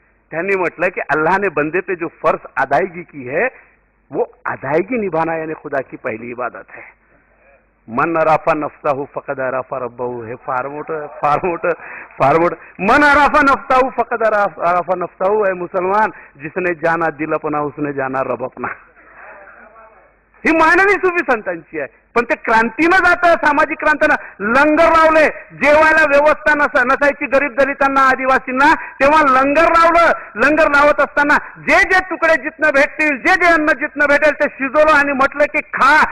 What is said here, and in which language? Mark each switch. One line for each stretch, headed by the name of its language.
Marathi: त्यांनी म्हटलं की
Hindi: अल्लाह ने बंदे पे जो फर्ज अदायगी की है वो अदायगी निभाना यानी खुदा की पहिली इबादत है.
Arabic: मन अराफा नफ्साहू फकद अराफा रब्बहू.
Marathi: हे फार मोठं फार मोठं फार मोठं.
Arabic: मन अराफा नफ्साहू फकद अराफा नफ्साहू
Hindi: है मुसलमान, जिसने जाना दिल अपना उसने जाना रब अपना.
Marathi: ही मांडणी सुफी संतांची आहे. पण ते क्रांतीनं जातं, सामाजिक क्रांतीनं. लंगर लावले, जेवायला व्यवस्था नसायची गरीब दलितांना, आदिवासींना, तेव्हा लंगर लावलं. लंगर लावत असताना जे जे तुकडे जिथनं भेटतील, जे जे अन्न जिथनं भेटेल ते शिजवलं आणि म्हटलं की खा.